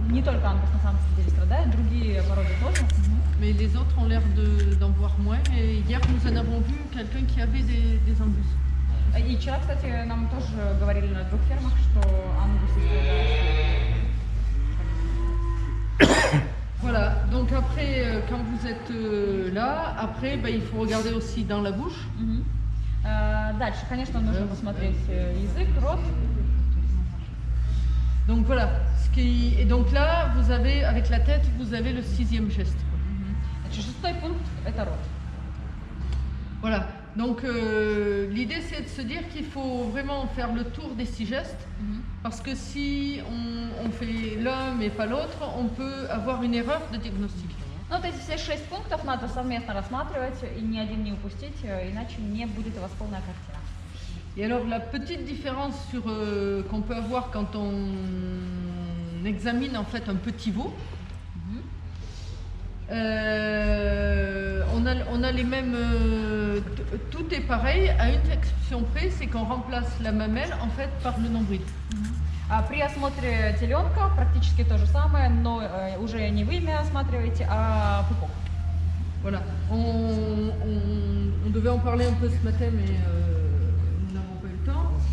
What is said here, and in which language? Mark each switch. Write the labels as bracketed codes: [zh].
[ru] не только ангус на самом деле страдает, другие породы тоже. [fr] Mais les autres ont l'air d'en voir moins. Et hier, nous en avons vu quelqu'un qui avait des angus. [ru] И вчера, кстати, нам тоже говорили на 2 фермах, что ангусы страдают. [fr] Voilà, donc après, quand vous êtes là, après, il faut regarder aussi dans la bouche. [ru] Дальше, конечно, нужно посмотреть язык, рот. [fr] Donc voilà, et donc là, vous avez, avec la tête, vous avez le 6e geste. [ru] Значит, 6-й пункт – это рот. [fr] Voilà, donc l'idée c'est de se dire qu'il faut vraiment faire le tour des 6 gestes, parce que si on fait l'un mais pas l'autre, on peut avoir une erreur de diagnostic. [ru] Ну, вот эти все 6 пунктов надо совместно рассматривать и ни один не упустить, иначе не будет у вас полная картина. [fr] Et alors la petite différence qu'on peut avoir quand on examine en fait un petit veau, on a les mêmes, tout est pareil, à une exception près, c'est qu'on remplace la mamelle en fait par le nombril. [ru] При осмотре теленка практически то же самое, но уже не вы ими осматриваете, а пупок. [fr] Voilà, on devait en parler un peu ce matin, mais nous n'avons pas eu le temps.